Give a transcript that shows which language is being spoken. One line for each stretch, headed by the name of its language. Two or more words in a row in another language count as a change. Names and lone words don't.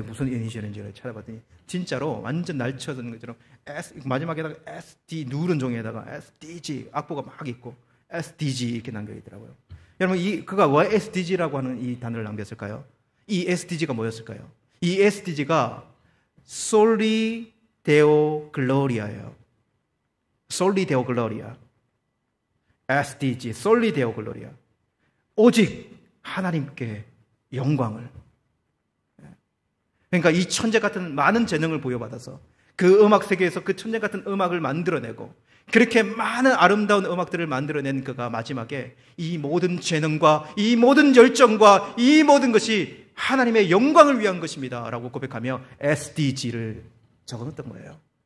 Korean: 무슨 이니셜인지 찾아봤더니 진짜로 완전 날쳐드는 것처럼 마지막에다가 SD 누른 종이에다가 SDG 악보가 막 있고 SDG 이렇게 남겨 있더라고요. 여러분 그가 왜 SDG라고 하는 이 단어를 남겼을까요? 이 SDG가 뭐였을까요? 이 SDG가
Latin: Soli Deo Gloria
Korean: 예요.
Latin: Soli Deo Gloria. SDG, Soli Deo Gloria.
Korean: 오직 하나님께 영광을. 그러니까 이 천재 같은 많은 재능을 부여받아서 그 음악 세계에서 그 천재 같은 음악을 만들어내고 그렇게 많은 아름다운 음악들을 만들어낸 그가 마지막에 이 모든 재능과 이 모든 열정과 이 모든 것이 하나님의 영광을 위한 것입니다 라고 고백하며 SDG를 적어놓던 거예요.